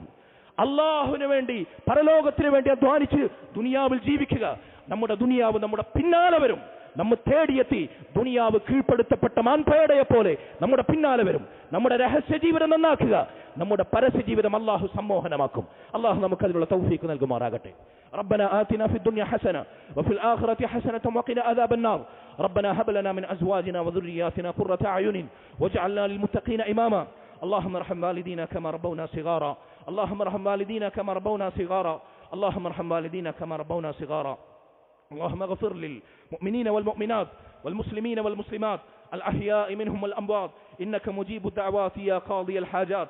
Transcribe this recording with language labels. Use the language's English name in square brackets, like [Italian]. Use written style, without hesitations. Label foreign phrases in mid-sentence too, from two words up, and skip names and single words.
[Malayalam] അള്ളാഹുവിന് വേണ്ടി, പരലോകത്തിന് വേണ്ടി അധ്വാനിച്ച് ദുനിയാവിൽ ജീവിക്കുക. നമ്മുടെ ദുനിയാവ് നമ്മുടെ പിന്നാലെ വരും. നമ്മെ തേടിയെത്തി ദുനിയാവ് കീഴ്പ്പെടുത്തപ്പെട്ട മാൻപേടയെ പോലെ നമ്മുടെ പിന്നാലെ വരും. നമ്മുടെ രഹസ്യ ജീവിതം നന്നാക്കുക, നമ്മുടെ പരസ്യ ജീവിതം അള്ളാഹു സമ്മോഹനമാക്കും. അള്ളാഹു നമുക്ക് അതിനുള്ള തൗഫീഖ് നൽകുമാറാകട്ടെ. [Arabic] ربنا آتنا في الدنيا حسنة وفي الآخرة حسنة وقنا عذاب النار. ربنا هب لنا من أزواجنا وذرياتنا قرة أعين واجعلنا للمتقين إماما. اللهم ارحم والدينا كما ربونا صغارا. اللهم ارحم والدينا كما ربونا صغارا. اللهم ارحم والدينا كما ربونا صغارا. اللهم اغفر للمؤمنين والمؤمنات والمسلمين والمسلمات الأحياء منهم والأموات إنك مجيب الدعوات يا قاضي الحاجات.